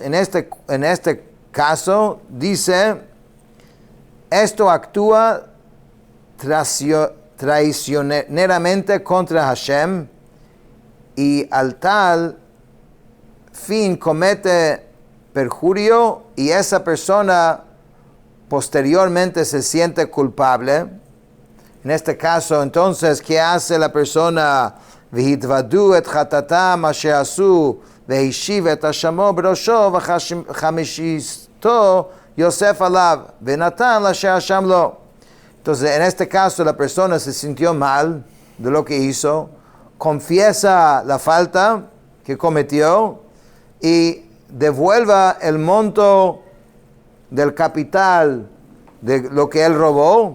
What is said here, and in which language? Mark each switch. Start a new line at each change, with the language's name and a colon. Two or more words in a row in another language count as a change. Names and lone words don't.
Spanish: En este caso dice, esto actúa traicioneramente contra Hashem y al tal fin comete perjurio, y esa persona posteriormente se siente culpable. En este caso, entonces, ¿qué hace la persona?
Hebrew: והתודו את חטאתם אשר עשו והשיב את אשמו בראשו וחמישתו יסף עליו ונתן לאשר אשם לו.
Spanish: Entonces, en este caso, la persona se sintió mal de lo que hizo, confiesa la falta que cometió y devuelva el monto del capital de lo que él robó.